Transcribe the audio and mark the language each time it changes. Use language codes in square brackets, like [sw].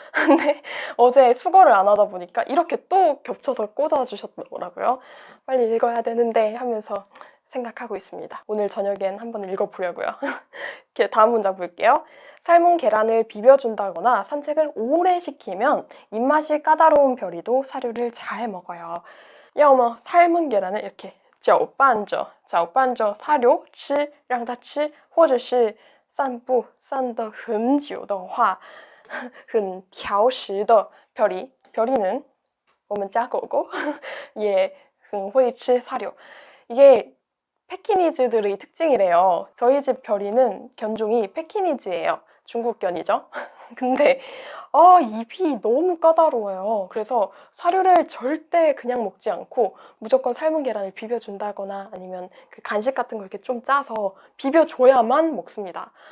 [ko] 근데 어제 수거를 안 하다 보니까 이렇게 또 겹쳐서 꽂아주셨더라고요. 빨리 읽어야 되는데 하면서 생각하고 있습니다. 오늘 저녁엔 한번 읽어보려고요. 이렇게 다음 문장 볼게요. 삶은 계란을 비벼준다거나 산책을 오래 시키면 입맛이 까다로운 별이도 사료를 잘 먹어요. [zh] 要么 [ko] 삶은 계란을 이렇게 [zh] 搅拌着 사료 吃让它吃或者是散步散得很久的话很挑食的 [ko] 별이는 [zh] 我们家狗狗也很会吃 사료. [ko] 이게 패키니즈들의 특징이래요. 저희 집 별이는 견종이 패키니즈예요. 중국견이죠. 근데 입이 너무 까다로워요. 그래서 사료를 절대 그냥 먹지 않고 무조건 삶은 계란을 비벼준다거나 아니면 그 간식 같은 거 이렇게 좀 짜서 비벼줘야만 먹습니다.